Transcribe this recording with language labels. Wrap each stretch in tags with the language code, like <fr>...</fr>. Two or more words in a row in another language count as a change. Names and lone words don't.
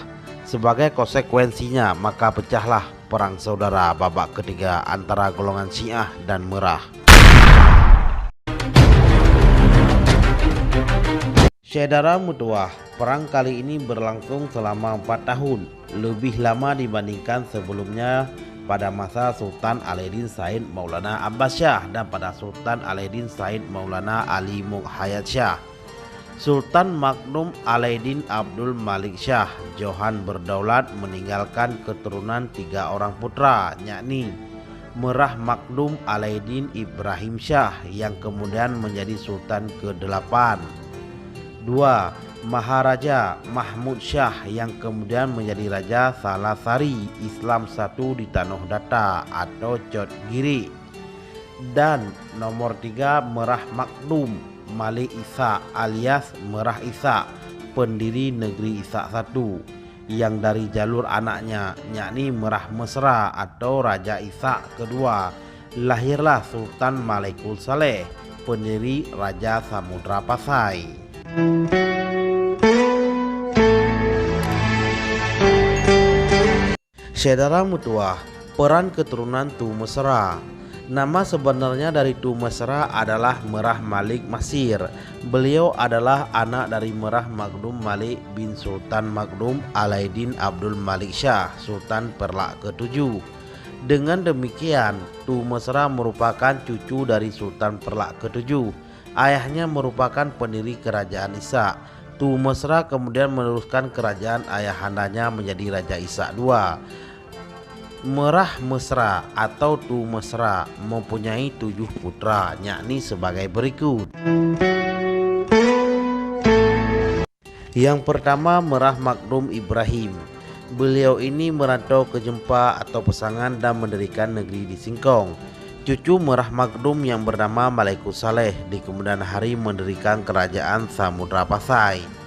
<id>Sebagai konsekuensinya, maka pecahlah perang saudara babak ketiga antara golongan Syiah dan Merah. Saudara mutua, perang kali ini berlangsung selama 4 tahun, lebih lama dibandingkan sebelumnya pada masa Sultan Alaeddin Said Maulana Abbas Shah dan pada Sultan Alaeddin Said Maulana Ali Muhayyad Shah. Sultan Makdum Alaeddin Abdul Malik Shah Johan berdaulat meninggalkan keturunan 3 orang putra, yakni Merah Makdum Alaeddin Ibrahim Shah yang kemudian menjadi Sultan ke-8. 2. Maharaja Mahmud Shah yang kemudian menjadi Raja Salasari Islam I di Tanoh Data atau Cotgiri. Dan nomor 3 Merah Makdum Malik Isa alias Merah Isa, pendiri negeri Isa I, yang dari jalur anaknya yakni Merah Mesra atau Raja Isa kedua lahirlah Sultan Malikul Saleh, pendiri Raja Samudra Pasai. Saudara mutuah, peran keturunan Tu Mesra. Nama sebenarnya dari Tu Mesra adalah Merah Malik Masir. Beliau adalah anak dari Merah Makdum Malik bin Sultan Makdum Alaeddin Abdul Malik Shah, Sultan Perlak ke-7. Dengan demikian, Tu Mesra merupakan cucu dari Sultan Perlak ke-7. Ayahnya merupakan pendiri kerajaan Isa. Tu Mesra kemudian meneruskan kerajaan ayahandanya menjadi Raja Isa II. Merah Mesra atau Tu Mesra mempunyai 7 putra, yakni sebagai berikut. Yang pertama, Merah Makdum Ibrahim. Beliau ini merantau ke Jempa atau Pesangan dan mendirikan negeri di Singkong. Cucu Merah Makdum yang bernama Malikul Saleh di kemudian hari mendirikan kerajaan Samudra Pasai.</id>